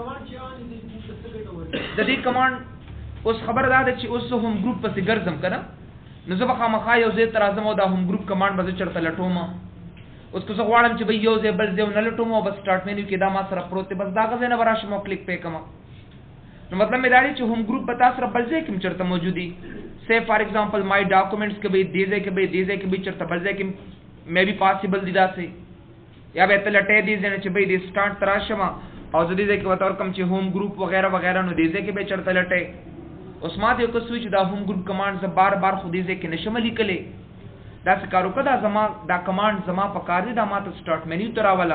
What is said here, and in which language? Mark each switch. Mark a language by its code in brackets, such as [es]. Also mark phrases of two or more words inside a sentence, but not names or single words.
[ps] د دې کمانډ اوس خبر ده چې اوس هم گروپ پسې ګرځم کنه نو زه به خامخا یو ځای ته راځم او دا [en] home group command [ps] به زه چېرته لټوم. اوس که زه غواړم چې به یو ځای بل ځای ونه لټوم او بس [en] start menu [ps] کې دا ما سره پروت دی، بس د هغه ځای نه به راشم او کلیک پې کوم. نو مطلب مې دا دی چې [en] home group [ps] به تا سره بل ځای کې هم چېرته موجود دي. [en] say for example my documents [ps] کې به دې ځای کې به دې ځای کې به چېرته بل ځای کې مې [en] be possible [ps] دي داسې، یا به ته لټې دې ځای نه چې به دې سټارټ ته راشم او زه دې ځای کې ورته ورکړم چې [en] home group [ps] وغیره وغیره، نو دې ځای کې به چېرته لټې. اوس ما ته یو څه وایي چې دا [en] home group command [ps] زه بار بار خو دې ځای کې نشم لیکلی، داسې کار وکړه دا کمانډ زما په کار دی، دا ما ته [en] start menu [ps] ته راوله.